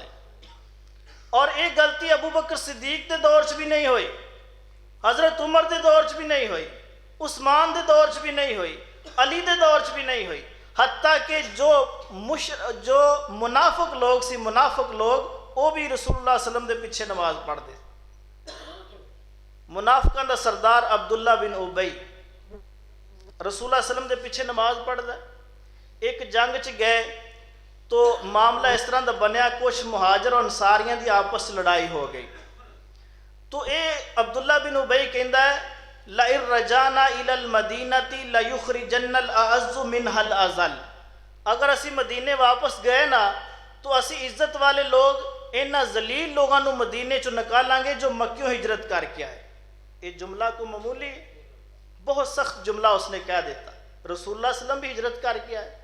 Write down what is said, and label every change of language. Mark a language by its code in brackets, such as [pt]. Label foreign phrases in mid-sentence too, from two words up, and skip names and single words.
[pa] اور ایک غلطی ابو بکر صدیق دے دور چ بھی نہیں ہوئی، حضرت عمر دے دور چ بھی نہیں ہوئی، عثمان دے دور چ بھی نہیں ہوئی، علی دے دور چ بھی نہیں ہوئی، حتیٰ کہ جو منافق لوگ سی، منافق لوگ وہ بھی رسول اللہ [ar] صلی اللہ علیہ وسلم [pa] دے پیچھے نماز پڑھ دے۔ منافقاں دا سردار عبداللہ بن ابی رسول اللہ [ar] صلی اللہ علیہ وسلم [pa] دے پیچھے نماز پڑھ دا۔ ایک جنگ چ گئے تو معاملہ اس طرح دا بنیا، کچھ مہاجر اور انصاریاں دی آپس لڑائی ہو گئی، تو اے عبداللہ بن ابی کہندا ہے [ar] لَإِن رَجَعْنَا إِلَى الْمَدِينَةِ لَيُخْرِجَنَّ الْأَعَزُّ مِنْهَا الْأَذَلَّ، [pa] اگر اسی مدینے واپس گئے نا تو اسی عزت والے لوگ انہاں ذلیل لوگوں نو مدینے چو نکالاں گے جو مکیوں ہجرت کر کے آئے. [ur] یہ جملہ کو معمولی بہت سخت جملہ اس نے کہہ دیتا. رسول اللہ [ar] صلی اللہ علیہ وسلم [ur] بھی ہجرت کر کے آئے.